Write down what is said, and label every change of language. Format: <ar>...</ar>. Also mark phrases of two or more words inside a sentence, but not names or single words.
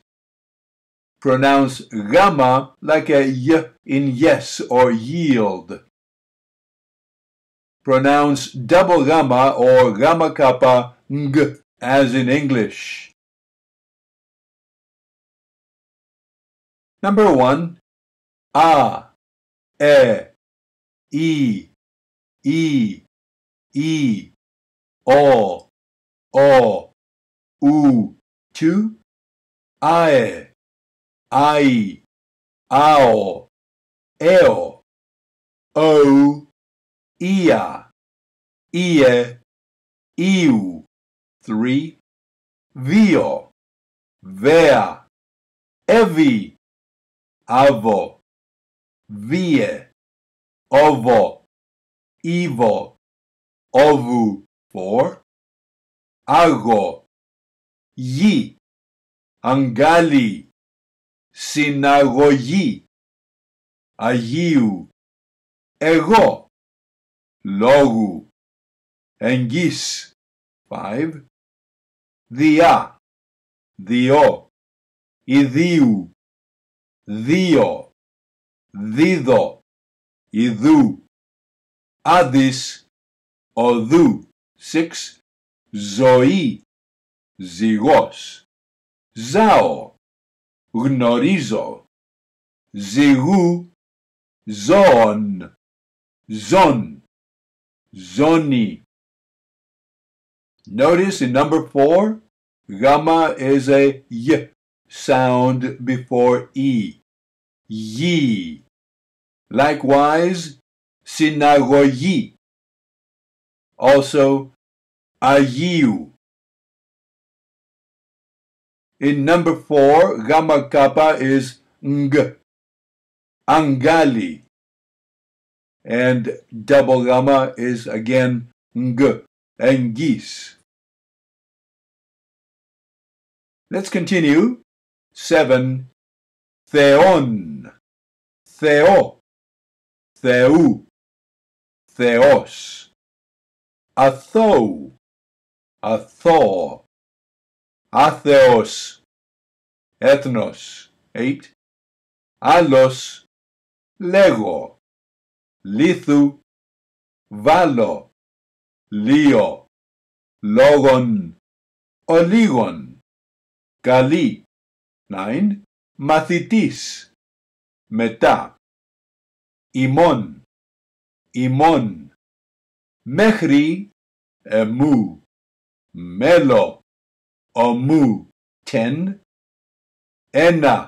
<en>Pronounce gamma like a y in yes or yield. Pronounce double gamma or gamma kappa ng, as in English. Number 1.</en> <el>A, e, o, u. 2. Αε, αι, αο, εο, ο, ια, ιε, ιου. 3. Βιο, βεα, εβι, αβο, βιε, οβο, ιβο, οβου. 4. Άγω, γι, αγκάλη, συναγωγή, Αγίου, εγώ, λόγου, εγγύς. 5. Διά, διό, ιδίου, δύο, δίδο, ιδού, άδεις, οδού. 6. Ζωή, ζυγός, ζάω, γνωρίζω, ζυγού, ζώων, ζών, ζώνη.</el> <en>Notice in number 4, gamma is a y sound before e. Yi. Likewise, συναγωγή. Also, Αγίου. In number 4, gamma kappa is ng, angali. And double gamma is again ng, engis. Let's continue. 7.</en> <el>Θεόν, Θεώ, Θεού, Θεός. Αθώου, Αθώ, Άθεος, Έθνος. 8. Άλλος, Λέγω, Λίθου, Βάλω, Λέω, Λόγον, Ολίγον, Γάλι. 9. Μαθητής, μετά. ημών, ημών, μέχρι, εμού, μέλο, ομού, τεν, ένα,</el>